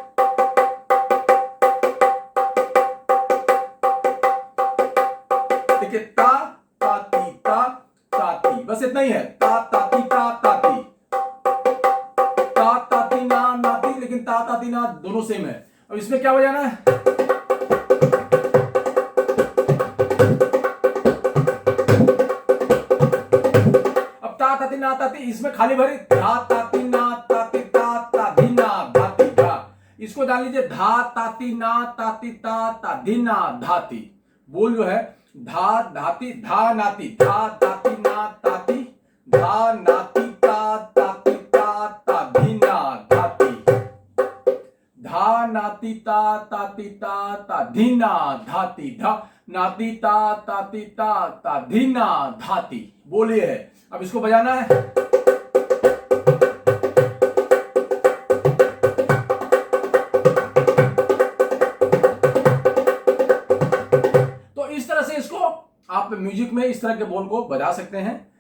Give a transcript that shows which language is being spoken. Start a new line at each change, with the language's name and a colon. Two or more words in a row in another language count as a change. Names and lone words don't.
Hindi: देखिए ता ताती, बस इतना ही है, ता ताती ता ताती, ता ताती ना नाती, लेकिन ता ताती ना दोनों सेम है। अब इसमें क्या बजाना है, अब ता ताती ना ताती, इसमें खाली भरी धा ताती ना ताती ता ताधी ना धाती धा। इसको डाल लीजिए धा ताती ना ताती ता ताधी ना धाती। बोल जो है धा धाती धा नाती, धा ताती ना ताती धा नाती ता ताती ता ताधी ना धाती, धा नाती नाती ता धीना धाती धा नाती ता धीना धाती। बोलिए है, अब इसको बजाना है। तो इस तरह से इसको आप म्यूजिक में इस तरह के बोल को बजा सकते हैं।